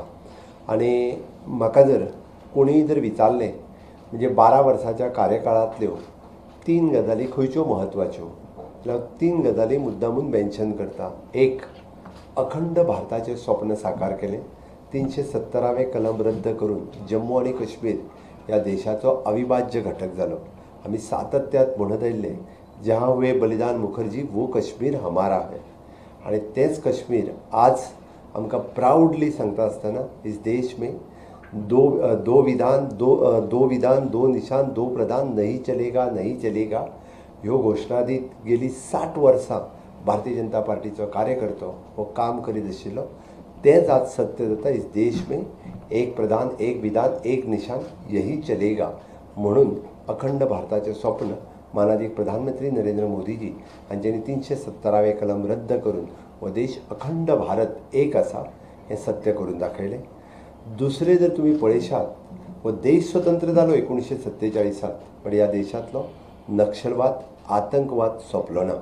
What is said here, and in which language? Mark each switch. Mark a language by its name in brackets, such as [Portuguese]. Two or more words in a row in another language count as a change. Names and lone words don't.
[Konkani] आनी म्हाका जर कोणीय जर विचारलें म्हणजे 12 वर्साच्या कार्यकाळांतल्यो 3 गजाली खंयच्यो म्हत्वाच्यो जाल्यार 3 गजाली मुद्दामून मेन्शन करता. एक, अखंड भारताचें स्वप्न साकार केलें. 370वें कलम रद्द करून जम्मू आनी काश्मीर ह्या देशाचो अविभाज्य घटक जालो. आमी सातत्यात म्हणत आयिल्ले [Hindi] जहाँ हुए बलिदान मुखर्जी वो कश्मीर हमारा है. [Konkani] आनी तेच कश्मीर आज आमकां प्राउडली सांगता आसतना [Hindi] इस देश में दो विधान दो निशान दो प्रधान नहीं चलेगा [Konkani] ह्यो घोशणा दीत गेली 60 वर्सां भारतीय जनता पार्टीचो कार्यकर्तो हो काम करीत आशिल्लो. तेच आज सत्य जाता. [Hindi] इस देश में एक प्रधान एक विधान एक निशान यही चलेगा [Konkani] म्हणून अखंड भारताचें स्वप्न मानाधीक प्रधानमंत्री नरेंद्र मोदीजी हांच्यांनी 370वें कलम रद्द करून हो देश अखंड भारत एक आसा हें सत्य करून दाखयलें. दुसरें जर तुमी पळयशात हो देश स्वतंत्र जालो 1947 पण ह्या देशांतलो नक्षलवाद आतंकवाद सोंपलो ना.